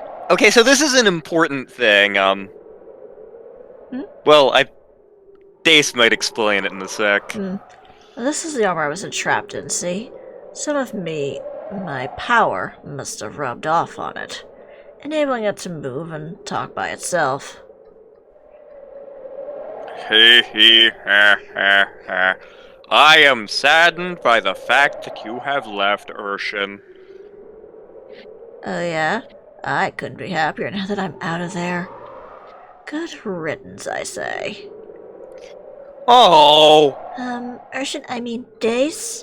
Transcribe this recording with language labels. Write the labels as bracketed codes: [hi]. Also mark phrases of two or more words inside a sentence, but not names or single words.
[en] Okay, so this is an important thing, Well, Dace might explain it in a sec. Well, this is the armor I was entrapped in, see? Some of my power, must have rubbed off on it, enabling it to move and talk by itself. Hee hee ha ha ha. I am saddened by the fact that you have left, Urshin. Oh yeah? I couldn't be happier now that I'm out of there. Good riddance, I say. Oh! Urshin, I mean Dace?